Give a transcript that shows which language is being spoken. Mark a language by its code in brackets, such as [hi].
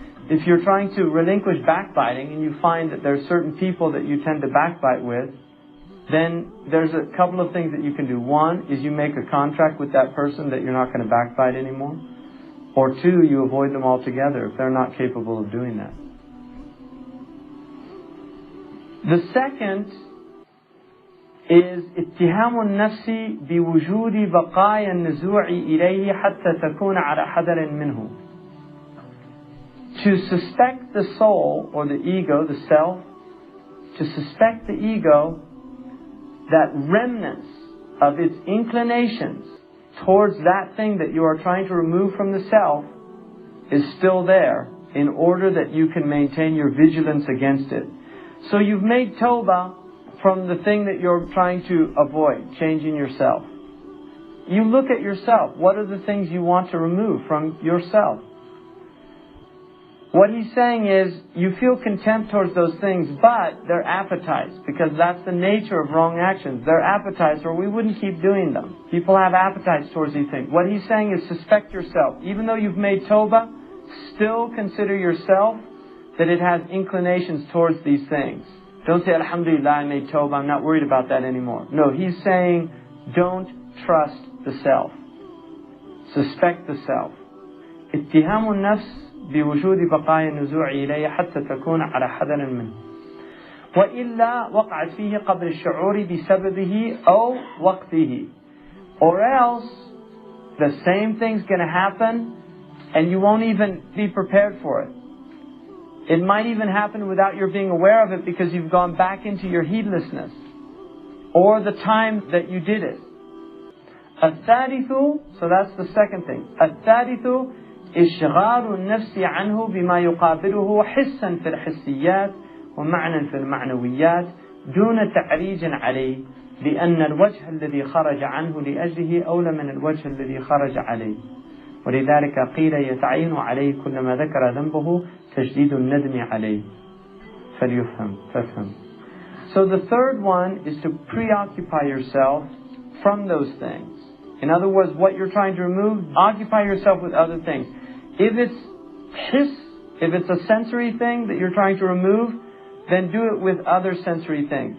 [en] If you're trying to relinquish backbiting and you find that there's certain people that you tend to backbite with, then there's a couple of things that you can do. One is you make a contract with that person that you're not going to backbite anymore. Or two, you avoid them altogether if they're not capable of doing that. The second is [ar] اتهام النفس بوجود بقايا النزوع إليه حتى تكون على حذر منه. [en] To suspect the soul or the ego, the self, to suspect the ego that remnants of its inclinations towards that thing that you are trying to remove from the self is still there in order that you can maintain your vigilance against it. So you've made tawbah from the thing that you're trying to avoid, changing yourself. You look at yourself. What are the things you want to remove from yourself? What he's saying is, you feel contempt towards those things, but they're appetites, because that's the nature of wrong actions. They're appetites, or we wouldn't keep doing them. People have appetites towards these things. What he's saying is, suspect yourself. Even though you've made tawbah, still consider yourself that it has inclinations towards these things. Don't say, Alhamdulillah, I made tawbah, I'm not worried about that anymore. No, he's saying, don't trust the self. Suspect the self. [ar] اتهام النفس بوجود بقايا النزوع إليه حتى تكون على حذر منه. وإلا وقعت فيه قبل الشعور بسببه أو وقته. [en] Or else, the same thing's going to happen and you won't even be prepared for it. It might even happen without your being aware of it because you've gone back into your heedlessness or the time that you did it. [ar] الثالث, [en] so that's the second thing. [ar] الثالث إشغال النفس عنه بما يقابله حسا في الحسيات ومعنى في المعنويات دون تعريج عليه لأن الوجه الذي خرج عنه لأجله أولى من الوجه الذي خرج عليه ولذلك قيل يتعين عليه كلما ذكر ذنبه تجديد الندم عليه فافهم. [en] So the third one is to preoccupy yourself from those things. In other words, what you're trying to remove, occupy yourself with other things. If it's hiss, if it's a sensory thing that you're trying to remove, then do it with other sensory things.